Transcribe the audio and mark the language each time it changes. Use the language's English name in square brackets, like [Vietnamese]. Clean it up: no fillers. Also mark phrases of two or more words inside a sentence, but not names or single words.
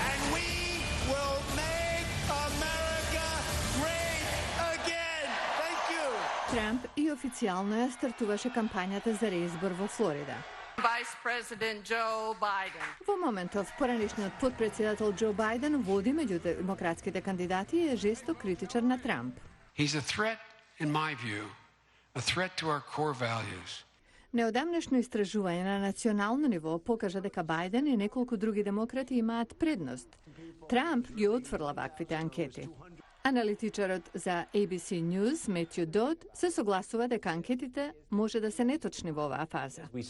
[Macedonian] Трамп и официјално ја стартуваше кампањата за реизбор во Флорида. Во моментов, поранешниот потпредседател Џо Бајден води меѓу демократските кандидати и е жесток критичар на Трамп. [English] He's a threat, in my view, a threat to our core values. [Macedonian] Неодамнешно истражување на национално ниво покажа дека Бајден и неколку други демократи имаат предност. Трамп ги отфрла ваквите анкети. Аналитичарот за ABC News Метју Дод се согласува дека анкетите може да се неточни во оваа фаза.